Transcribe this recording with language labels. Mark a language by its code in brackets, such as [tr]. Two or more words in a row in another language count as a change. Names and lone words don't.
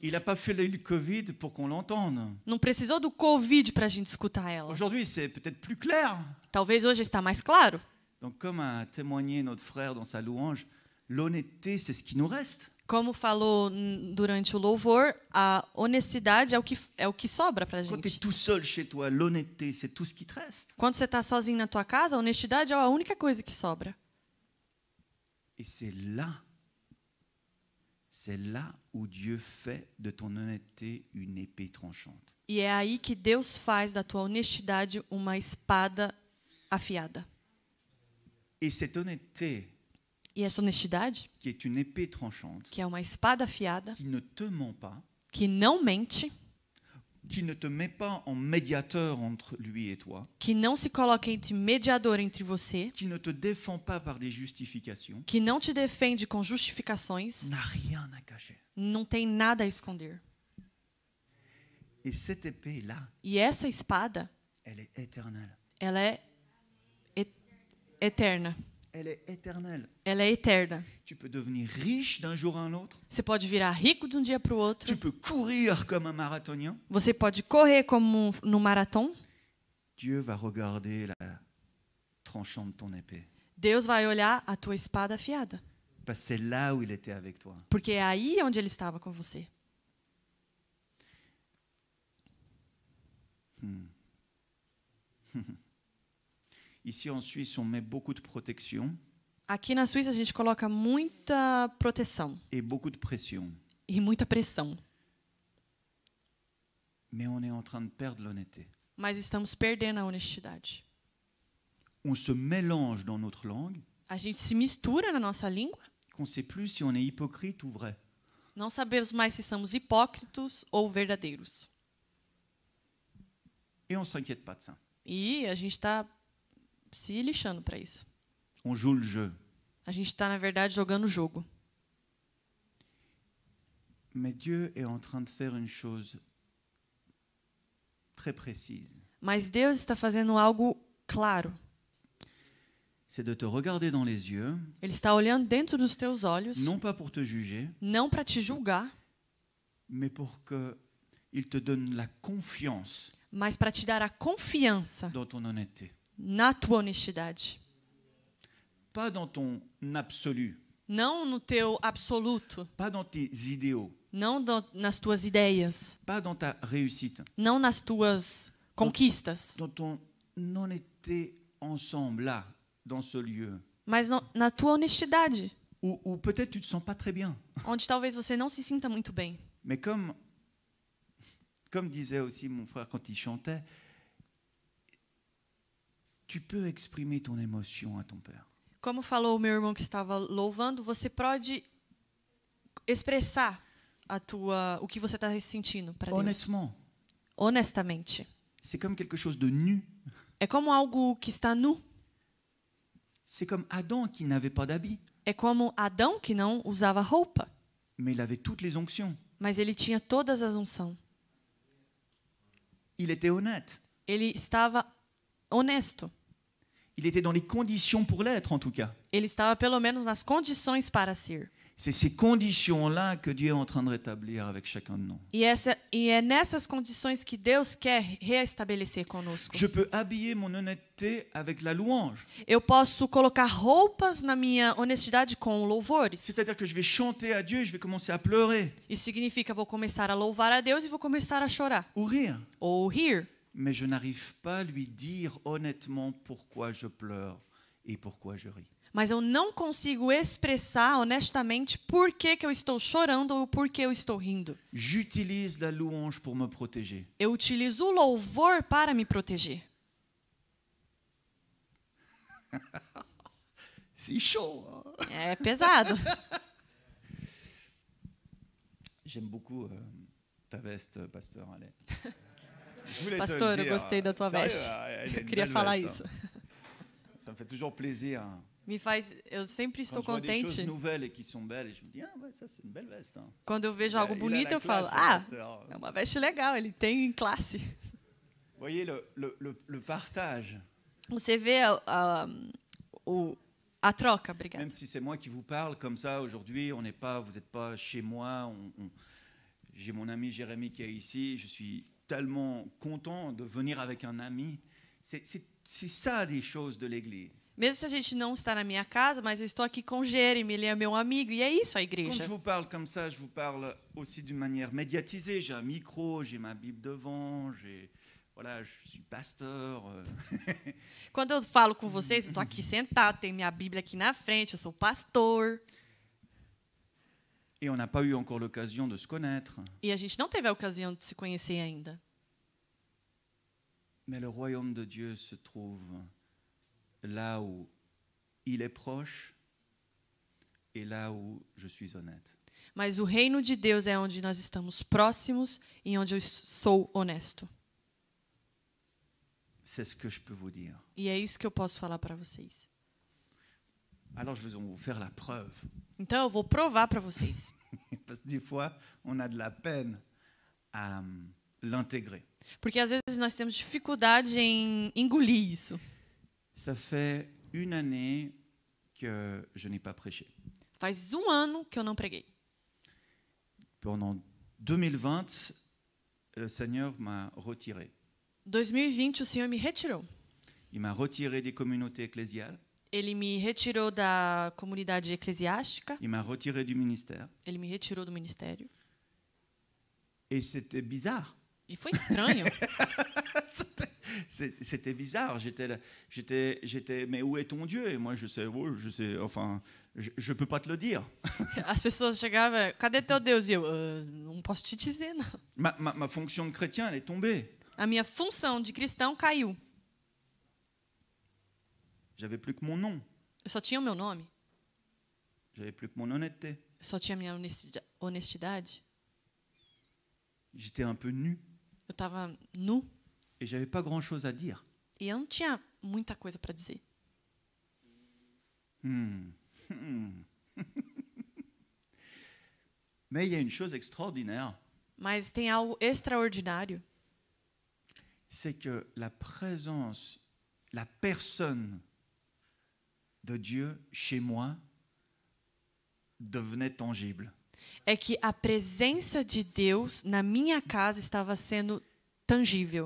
[fr] Il n'a pas fait le Covid pour qu'on l'entende. [pt] Não precisou do Covid para a gente escutar ela. [fr] Aujourd'hui, c'est peut-être plus clair. [pt] Talvez hoje está mais claro. [fr] Donc, comme a témoigné notre frère dans sa louange, l'honnêteté, c'est ce qui nous reste. [pt] Como falou durante o louvor, a honestidade é o que sobra para a [fr] Quand tu es [pt] gente. [fr] tout seul chez toi, l'honnêteté, c'est tout ce qui te reste. [pt] Quando você está sozinho na tua casa, a honestidade é a única coisa que sobra. [fr] Et c'est là où Dieu fait de ton honnêteté une épée tranchante. [pt] E é aí que Deus faz da tua honestidade uma espada afiada. [fr] Et cette honnêteté, [pt] E essa honestidade, [fr] qui est une épée tranchante, [pt] que é uma espada afiada, [fr] qui ne te ment pas, [pt] que não mente, [fr] qui ne te met pas en médiateur entre lui et toi, [pt] que não se coloca entre mediador entre você, [fr] qui ne te défend pas par des justifications, [pt] que não te defende com justificações, [fr] n'a rien à cacher. [pt] não tem nada a esconder. [fr] Et cette épée-là, [pt] E essa espada, [fr] elle est éternelle. [pt] ela é eterna. [fr] Elle est éternelle. [pt] Ela é eterna. [fr] Tu peux devenir riche d'un jour à un autre. [pt] Você pode virar rico de um dia para o outro. [fr] Tu peux courir comme un marathonien. [pt] Você pode correr como no maratão. [fr] Dieu va regarder la tranchante de ton épée. [pt] Deus vai olhar a tua espada afiada. [fr] Parce que c'est là où il était avec toi. [pt] Porque é aí onde ele estava com você. [fr] Ici en Suisse, on met beaucoup de protection [pt] Aqui na Suíça a gente coloca muita proteção [fr] et beaucoup de pression. [pt] e muita pressão. [fr] Mais on est en train de perdre l'honnêteté. [pt] Mas estamos perdendo a honestidade. [fr] On se mélange dans notre langue, [pt] A gente se mistura na nossa língua. [fr] qu'on ne sait plus si on est hypocrite ou vrai. [pt] Não sabemos mais se somos hipócritos ou verdadeiros. [fr] Et on ne s'inquiète pas de ça. [pt] E a gente está se lixando para isso. [fr] On joue le jeu. [pt] A gente está, na verdade, jogando o jogo. [fr] Mais Dieu est en train de faire une chose très précise. [pt] Mas Deus está fazendo algo claro. [fr] C'est de te regarder dans les yeux, [pt] Ele está olhando dentro dos teus olhos, [fr] non pas pour te juger, [pt] não para te julgar, [fr] mais pour qu'il te donne la confiance [pt] mas para te dar a confiança [fr] dans ton honnêteté. [pt] na tua honestidade. [fr] Pas dans ton absolu, [pt] Não no teu absoluto, [fr] pas dans tes idéaux, [pt] não nas tuas ideias, [fr] pas dans ta réussite, [pt] não nas tuas conquistas, [fr] dans ton honnêteté ensemble, là, dans ce lieu, [pt] mas na tua honestidade, [fr] où peut-être tu ne te sens pas très bien. [pt] onde talvez você não se sinta muito bem. [fr] Mais comme disait aussi mon frère quand il chantait, tu peux exprimer ton émotion à ton Père. [pt] Como falou o meu irmão que estava louvando, você pode expressar o que você está sentindo para Deus. [fr] Honnêtement, [pt] Honestamente. [fr] c'est comme quelque chose de nu. [pt] É como algo que está nu. [fr] C'est comme Adam qui n'avait pas d'habit, [pt] É como Adão que não usava roupa, [fr] mais il avait toutes les onctions. [pt] mas ele tinha todas as unções. [fr] Il était honnête. [pt] Ele estava honesto. [fr] Il était dans les conditions pour l'être, en tout cas. [pt] Ele estava pelo menos nas condições para ser. [fr] C'est ces conditions-là que Dieu est en train de rétablir avec chacun de nous. [pt] E é nessas condições que Deus quer reestabelecer conosco. [fr] Je peux habiller mon honnêteté avec la louange. [pt] Eu posso colocar roupas na minha honestidade com louvores. [fr] C'est-à-dire que je vais chanter à Dieu et je vais commencer à pleurer [pt] Isso significa vou começar a louvar a Deus e vou começar a chorar [fr] ou rire. [pt] ou rir. [fr] Mais je n'arrive pas à lui dire honnêtement pourquoi je pleure et pourquoi je ris. [pt] Mas eu não consigo expressar honestamente por que eu estou chorando ou por que eu estou rindo. [fr] J'utilise la louange pour me protéger. [pt] Eu utilizo o louvor para me proteger. [fr] C'est chaud. Hein? [pt] É pesado. [fr] J'aime beaucoup ta veste, pasteur. Allez. Je voulais te [pt] Pastor, [fr] le [pt] eu [fr] dire. [pt] gostei da tua [fr] Sérieux, [pt] veste. [fr] elle est [pt] Eu [fr] une [pt] queria [fr] belle [pt] falar [fr] veste, [pt] isso. [fr] hein. Ça me fait toujours plaisir. [pt] Eu sempre estou [fr] Quand je vois des choses [pt] contente [fr] nouvelles et qui sont belles, et je me dis, ah ouais, ça c'est une belle veste. Hein. [pt] quando eu vejo algo [fr] Il a [pt] bonito, [fr] la [pt] eu falo, [fr] classe, le [pt] ah, [fr] pasteur. [pt] é uma veste legal, ele tem classe. [fr] Vous voyez le partage. [pt] Você vê a troca, obrigada. [fr] Même si c'est moi qui vous parle comme ça aujourd'hui, vous n'êtes pas chez moi. J'ai mon ami Jérémy qui est ici. Je suis tellement content de venir avec un ami. C'est ça des choses de l'Église. [pt] Mesmo se a gente não está na minha casa, mas eu estou aqui com Jeremy, ele é meu amigo, e é isso a [fr] Quand [pt] igreja. [fr] je vous parle comme ça, je vous parle aussi d'une manière médiatisée. J'ai un micro, j'ai ma Bible devant, voilà, je suis pasteur. [pt] Quando eu falo com vocês, eu estou aqui sentado, tenho minha Bíblia aqui na frente, eu sou pastor. [fr] Et on n'a pas eu encore l'occasion de se connaître. [pt] E a gente não teve a ocasião de se conhecer ainda. [fr] Mais le royaume de Dieu se trouve là où il est proche et là où je suis honnête. [pt] Mas o reino de Deus é onde nós estamos próximos e onde eu sou honesto. [fr] C'est ce que je peux vous dire. [pt] E é isso que eu posso falar para vocês. [fr] Alors je vais vous faire la preuve. [pt] Então eu vou provar para vocês. [fr] Parce que des fois, on a de la peine à l'intégrer. [pt] Porque às vezes nós temos dificuldade em engolir isso. [fr] Ça fait une année que je n'ai pas prêché. [pt] Faz um ano que eu não preguei. [fr] Pendant 2020, le Seigneur m'a retiré. [pt] 2020 o Senhor me retirou. [fr] Il m'a retiré des communautés ecclésiales. [pt] Ele me retirou da comunidade eclesiástica. [fr] Il m'a retiré du ministère. [pt] Ele me retirou do ministério. [fr] Et c'était bizarre. [pt] E foi estranho. [fr] C'était bizarre. J'étais, mais où est ton Dieu? Et moi, je sais, enfin, je peux pas te le dire. [pt] As pessoas chegavam, cadê teu Deus? E eu, não posso te dizer, não. [fr] Ma fonction de chrétien, elle est tombée. [pt] A minha função de cristão caiu. [fr] J'avais plus que mon nom. [pt] Eu só tinha o meu nome. [fr] J'avais plus que mon honnêteté. [pt] Eu só tinha a minha honestidade. [fr] J'étais un peu nu. [pt] Eu estava nu. [fr] Et j'avais pas grand-chose à dire. [pt] E eu não tinha muita coisa para dizer. [fr] Mais il y a une chose extraordinaire, [pt] Mas tem algo extraordinário. [fr] c'est que la présence, la personne de Dieu chez moi devenait tangible. [pt] É que a presença de Deus na minha casa estava sendo tangível.